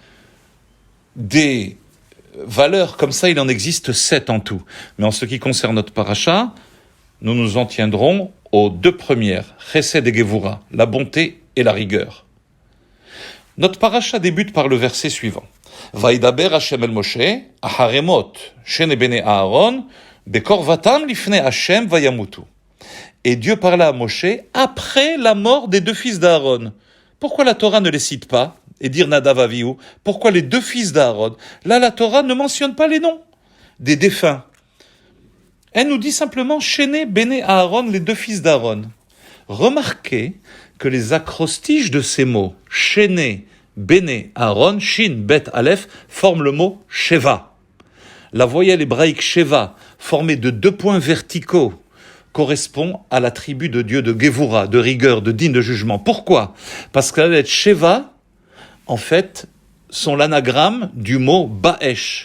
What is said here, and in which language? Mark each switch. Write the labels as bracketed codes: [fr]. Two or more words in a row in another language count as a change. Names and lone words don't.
[fr] Des valeurs comme ça, il en existe 7 en tout. Mais en ce qui concerne notre paracha, nous nous en tiendrons aux 2 premières, chesed et gevura, la bonté et la rigueur. Notre paracha débute par le verset suivant. [he] וידבר השם אל משה, אחרי מות, שני בני אהרן, בקרבתם לפני השם וימותו. [fr] Et Dieu parla à Moshe après la mort des 2 fils d'Aaron. Pourquoi la Torah ne les cite pas et dire Nadav Avihu? Pourquoi les 2 fils d'Aaron? Là, la Torah ne mentionne pas les noms des défunts. Elle nous dit simplement [he] שני בני אהרן, [fr] les 2 fils d'Aaron. Remarquez que les acrostiches de ces mots, [he] שני, בני, אהרן, שין, בית, אלף, [fr] forment le mot sheva. La voyelle hébraïque sheva, formée de 2 points verticaux, correspond à l'attribut de Dieu de Gevura, de rigueur, de digne de jugement. Pourquoi? Parce que la lettre sheva, en fait, sont l'anagramme du mot Baesh.